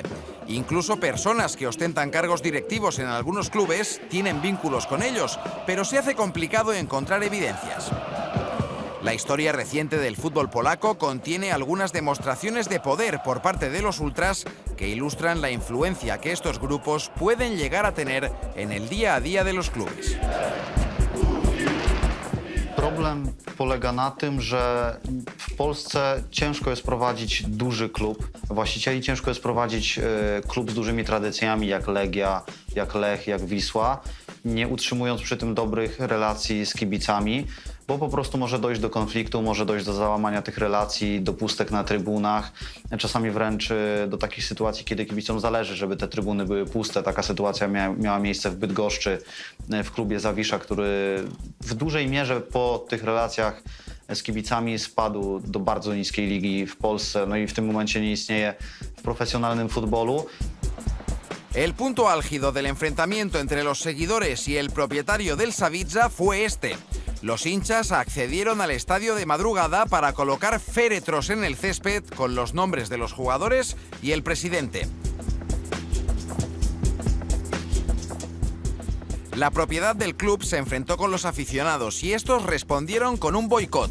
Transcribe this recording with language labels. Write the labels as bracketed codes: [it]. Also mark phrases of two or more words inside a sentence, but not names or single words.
[es] Incluso personas que ostentan cargos directivos en algunos clubes tienen vínculos con ellos, pero se hace complicado encontrar evidencias. La historia reciente del fútbol polaco contiene algunas demostraciones de poder por parte de los ultras que ilustran la influencia que estos grupos pueden llegar a tener en el día a día de los clubes. [pl] Problem polega na tym, że w Polsce ciężko jest prowadzić duży klub właścicieli, ciężko jest prowadzić klub z dużymi tradycjami jak Legia, jak Lech, jak Wisła, nie utrzymując przy tym dobrych relacji z kibicami, bo po prostu może dojść do konfliktu, może dojść do załamania tych relacji, do pustek na trybunach, czasami wręcz do takich sytuacji, kiedy kibicom zależy, żeby te trybuny były puste. Taka sytuacja miała miejsce w Bydgoszczy, w klubie Zawisza, który w dużej mierze po tych relacjach z kibicami spadł do bardzo niskiej ligi w Polsce, no i w tym momencie nie istnieje w profesjonalnym futbolu. [es] El punto álgido del enfrentamiento entre los seguidores y el propietario del Zawisza fue este. Los hinchas accedieron al estadio de madrugada para colocar féretros en el césped con los nombres de los jugadores y el presidente. La propiedad del club se enfrentó con los aficionados y estos respondieron con un boicot.